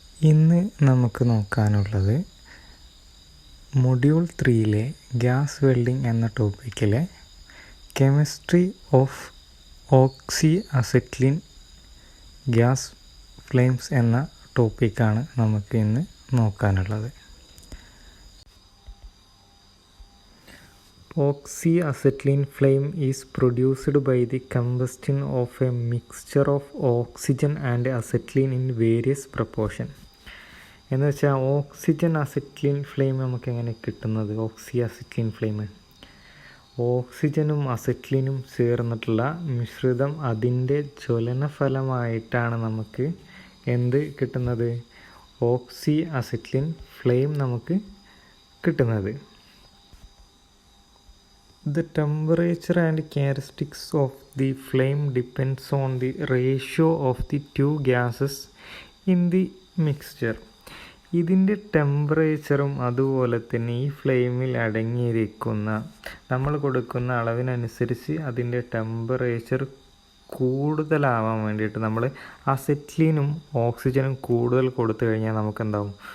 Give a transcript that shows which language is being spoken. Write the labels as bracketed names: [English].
[Malayalam] ഇന്ന് നമുക്ക് നോക്കാനുള്ളത് module 3-ലെ gas welding എന്ന ടോപ്പിക്കിലെ [English] chemistry of oxy acetylene gas flames [Malayalam] എന്ന ടോപ്പിക്കാണ് നമുക്ക് ഇന്ന് നോക്കാനുള്ളത്. [English] Oxyacetylene flame is produced by the combustion of a mixture of oxygen and acetylene in various proportion. [Malayalam] എന്ന് വെച്ചാൽ ഓക്സിജൻ അസെറ്റിലിൻ ഫ്ലെയിം നമുക്ക് എങ്ങനെ കിട്ടുന്നത്? ഓക്സിയാസെറ്റിലിൻ ഫ്ലെയിം ഓക്സിജനും അസെറ്റിലിനും ചേർന്നിട്ടുള്ള മിശ്രിതം, അതിൻ്റെ ജ്വലനഫലമായിട്ടാണ് നമുക്ക് എന്ത് കിട്ടുന്നത്? ഓക്സി അസെറ്റിലിൻ ഫ്ലെയിം നമുക്ക് കിട്ടുന്നത്. [English] The temperature and characteristics of the flame depends on the ratio of the two gases in the mixture. [Malayalam] ഇതിൻ്റെ ടെമ്പറേച്ചറും അതുപോലെ തന്നെ ഈ ഫ്ലെയിമിൽ അടങ്ങിയിരിക്കുന്ന നമ്മൾ കൊടുക്കുന്ന അളവിനനുസരിച്ച് അതിൻ്റെ ടെമ്പറേച്ചർ കൂടുതലാവാൻ വേണ്ടിയിട്ട് നമ്മൾ അസെറ്റിലിനും ഓക്സിജനും കൂടുതൽ കൊടുത്തു കഴിഞ്ഞാൽ നമുക്കെന്താവും?